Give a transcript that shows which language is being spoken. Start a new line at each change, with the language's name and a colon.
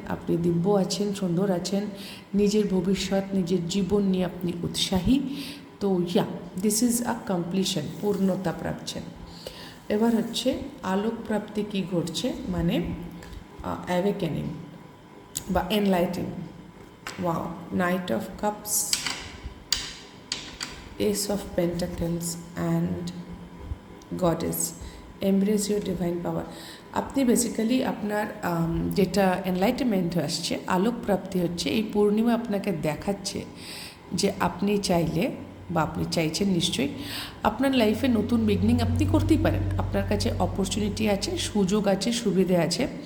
Bangla: আপনি দিব্য আছেন, সুন্দর আছেন, নিজের ভবিষ্যৎ, নিজের জীবন নিয়ে আপনি উৎসাহী। তো
English: this is a completion,
Bangla: পূর্ণতা প্রাপ্ছেন। এবার হচ্ছে আলোক প্রাপ্তি কী ঘটছে, অ্যাওয়েকেনিং বা enlightening.
English: Wow, Knight of Cups, Ace of Pentacles and Goddess. Embrace your divine power.
Bangla: আপনি বেসিক্যালি আপনার যেটা এনলাইটেনমেন্ট আসছে, আলোক প্রাপ্তি হচ্ছে, এই পূর্ণিমা আপনাকে দেখাচ্ছে যে আপনি চাইলে বা আপনি চাইছেন নিশ্চয়ই আপনার লাইফে নতুন বিগনিং আপনি করতেই পারেন। আপনার কাছে অপরচুনিটি আছে, সুযোগ আছে, সুবিধে আছে।